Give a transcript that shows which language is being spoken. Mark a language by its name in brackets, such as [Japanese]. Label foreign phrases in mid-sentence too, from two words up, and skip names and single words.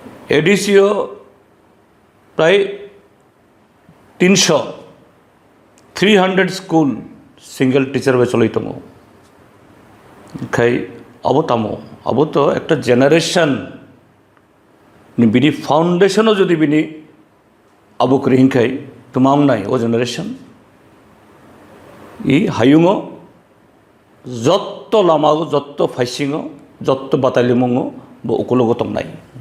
[Kok Borok] एडिसीओ प्राय 300 300 [English] school single teacher [Kok Borok] be choloi tomo khai abo tamo abo to ekta generation ni bini foundation o jodi bini abo kring khai tumang nai o generation I hayungo jotto lamago jotto faisingo jotto batalimongo bo ukologo tong nai